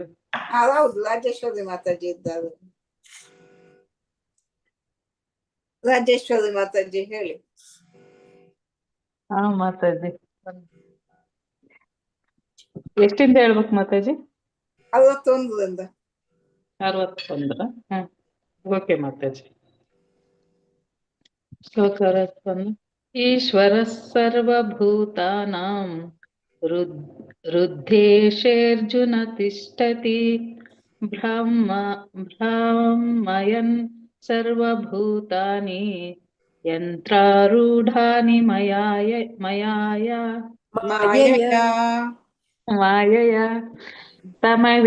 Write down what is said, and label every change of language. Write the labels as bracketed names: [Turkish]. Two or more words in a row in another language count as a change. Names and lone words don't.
[Kannada] ಹೌದು, ರಾಜೇಶ್ವರಿ ಮಾತಾಜಿ ಇದ್ದಾರೆ. ರಾಜೇಶ್ವರಿ ಮಾತಾಜಿ ಹೇಳಿ. ಹಾ ಮಾತಾಜಿ. ಎಷ್ಟಿಂದ ಹೇಳ್ಬೇಕು ಮಾತಾಜಿ? 61ರಿಂದ. 61. ಓಕೆ ಮಾತಾಜಿ. ಶ್ಲೋಕ 61. [Sanskrit] ಈಶ್ವರ ಸರ್ವಭೂತಾನಾಂ ಹೃದ್ದೇಶೇರ್ಜುನ ತಿಷ್ಠತಿ ಬ್ರಹ್ಮಯನ್ ಸರ್ವಭೂತಾನಿ ಯಂತ್ರಾರೂಢಾನಿ ಮಾಯಯ ತಮವೇ.